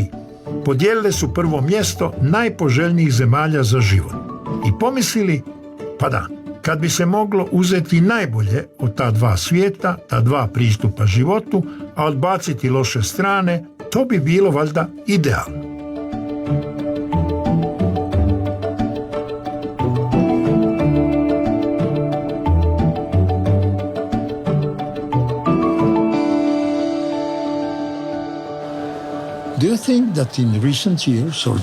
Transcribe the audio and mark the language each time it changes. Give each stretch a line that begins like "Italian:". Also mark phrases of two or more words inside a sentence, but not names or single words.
Croatian: Podijelile su prvo mjesto najpoželjnijih zemalja za život. I pomislili, pa da, kad bi se moglo uzeti najbolje od ta 2 svijeta, ta 2 pristupa životu, a odbaciti loše strane, to bi bilo valjda idealno.
English: Do you think that in recent years or